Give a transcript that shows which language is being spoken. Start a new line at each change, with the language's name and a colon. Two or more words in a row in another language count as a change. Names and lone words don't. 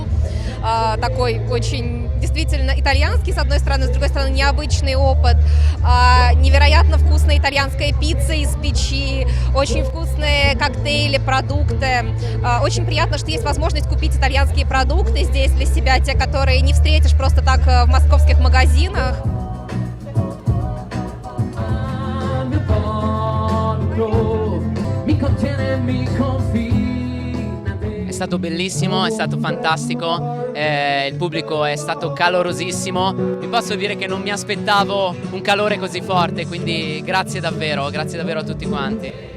Russian: Такой очень действительно итальянский, с одной стороны, с другой стороны, необычный опыт. Невероятно вкусная итальянская пицца из печи, очень вкусные коктейли, продукты. Очень приятно, что есть возможность купить итальянские продукты здесь для себя, те, которые не встретишь просто так в московских магазинах.
Italian: È stato bellissimo, è stato fantastico, il pubblico è stato calorosissimo. Vi posso dire che non mi aspettavo un calore così forte, quindi grazie davvero a tutti quanti.